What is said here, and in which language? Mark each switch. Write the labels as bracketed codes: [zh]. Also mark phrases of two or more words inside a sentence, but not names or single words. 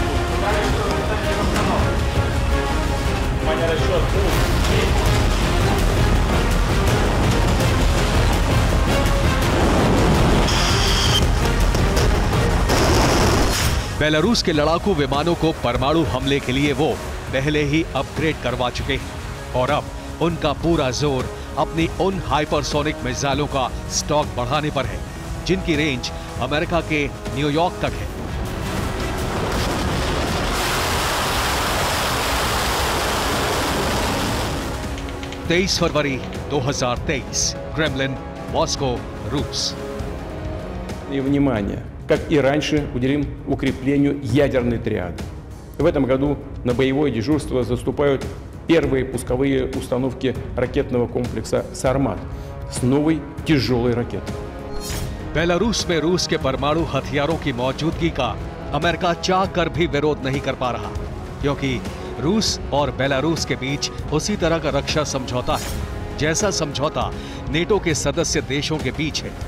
[hi] बेलारूस के लड़ाकू विमानों को परमाणु हमले के लिए वो पहले ही अपग्रेड करवा चुके हैं और अब उनका पूरा जोर अपनी उन हाइपरसोनिक मिसाइलों का स्टॉक बढ़ाने पर है जिनकी रेंज अमेरिका के न्यूयॉर्क तक है। तेईस फरवरी 2023, [ru] Кремлин, Москва, Рус. И внимание, как и раньше, уделим укреплению ядерной триады. В этом году на боевое дежурство заступают первые пусковые установки ракетного комплекса «Сармат» с новой тяжелой ракетой. [hi] बेलारूस में रूस के परमाणु हथियारों की मौजूदगी का अमेरिका चाह कर भी विरोध नहीं कर पा रहा, क्योंकि रूस और बेलारूस के बीच उसी तरह का रक्षा समझौता है जैसा समझौता नेटो के सदस्य देशों के बीच है।